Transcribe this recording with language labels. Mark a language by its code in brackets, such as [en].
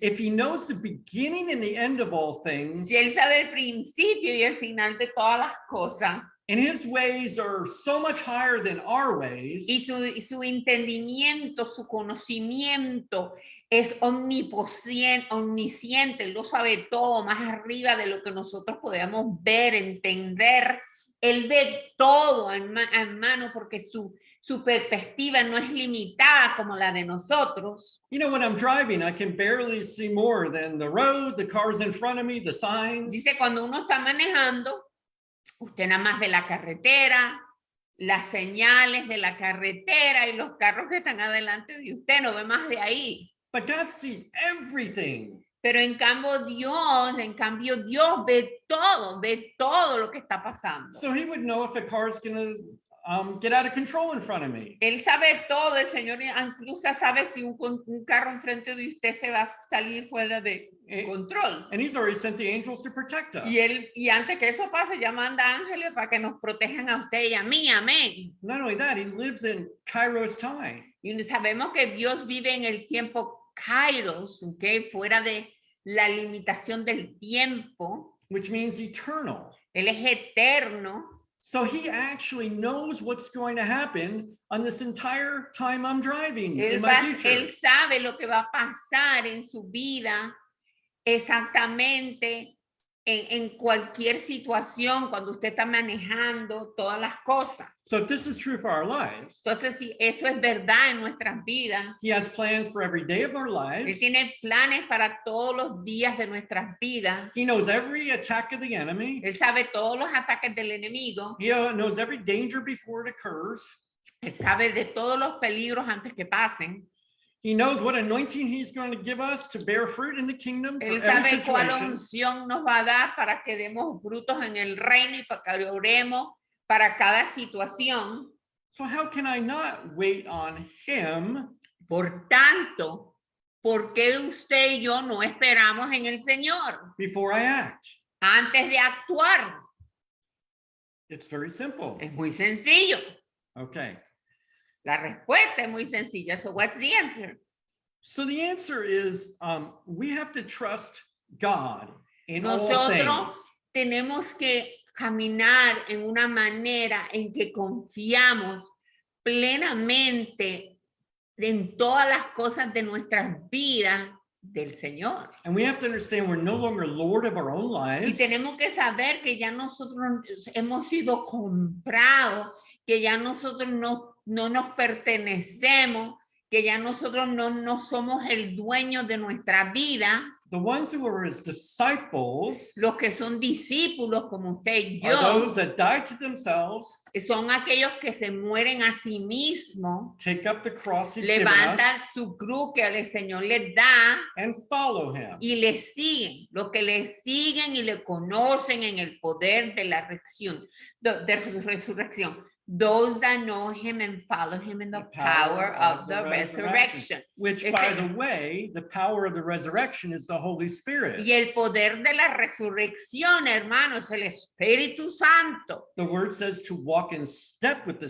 [en] if he knows the beginning and the end of all things, [es] Si él sabe el principio y el final de todas las cosas, [en] And his ways are so much higher than our ways. [es] y su entendimiento, su conocimiento es omnisciente, Él lo sabe todo, más arriba de lo que nosotros podemos ver, entender. Él ve todo en mano porque su perspectiva no es limitada como la de nosotros. [en] You know, when I'm driving, I can barely see more than the road, the cars in front of me, the signs. [es] Dice, cuando uno está manejando, usted nada más ve la carretera, las señales de la carretera y los carros que están adelante de usted, no ve más de ahí. [en] But God sees everything. [es] Pero en cambio Dios ve todo lo que está pasando. [en] So he would know if a car is going to get out of control in front of me. [es] Él sabe todo, el Señor incluso sabe si un carro enfrente de usted se va a salir fuera de control. [en] And he's already sent the angels to protect us. [es] Y antes que eso pase, ya manda ángeles para que nos protejan a usted y a mí, amén. [en] Not only that, he lives in Kairos time. [es] Y sabemos que Dios vive en el tiempo Kairos, ¿okay? Fuera de la limitación del tiempo. [en] Which means eternal. [es] Él es eterno. [en] So he actually knows what's going to happen on this entire time I'm driving in my future. [es] Él sabe lo que va a pasar en su vida exactamente en cualquier situación, cuando usted está manejando todas las cosas. [en] So if this is true for our lives, [es] Entonces, si eso es verdad en nuestras vidas, [en] he has plans for every day of our [es] Él [en] lives. [es] tiene planes para todos los días de nuestras vidas. [en] He knows every attack of the enemy. [es] Él sabe todos los ataques del enemigo. [en] He knows every danger before it occurs. [es] Él sabe de todos los peligros antes que pasen. [en] He knows what anointing he's going to give us to bear fruit in the kingdom for [es] Él [en] every [es] sabe cuál [en] situation. [es] unción nos va a dar para que demos frutos en el reino y para que oremos para cada situación. [en] So how can I not wait on him [es] Por tanto, ¿por qué usted y yo no esperamos en el Señor [en] before I act? [es] antes de actuar? [en] It's very simple. [es] Es muy sencillo. [en] Okay. [es] La respuesta es muy sencilla. [en] So what's the answer? So the answer is we have to trust God in all [es] Nosotros [en] things. [es] tenemos que caminar en una manera en que confiamos plenamente en todas las cosas de nuestras vidas del Señor. [en] And we have to understand we're no longer Lord of our own [es] Y [en] lives. [es] tenemos que saber que ya nosotros hemos sido comprados, que ya nosotros no nos pertenecemos, que ya nosotros no somos el dueño de nuestra vida. [en] The ones who are his disciples [es] Los que son discípulos como usted y [en] are [es] yo, [en] those that die to themselves, [es] son aquellos que se mueren a sí mismos, [en] take up the cross he's given us, [es] levantan su cruz que el Señor les da [en] and follow him. [es] y le siguen, los que le siguen y le conocen en el poder de la resurrección, de resurrección. [en] Those that know him and follow him in the power of the resurrection. Which, [es] Ese- [en] by the way, the power of the resurrection is the Holy Spirit. [es] Y el poder de la resurrección, hermanos, el Espíritu Santo. [en] The word says to walk in step with the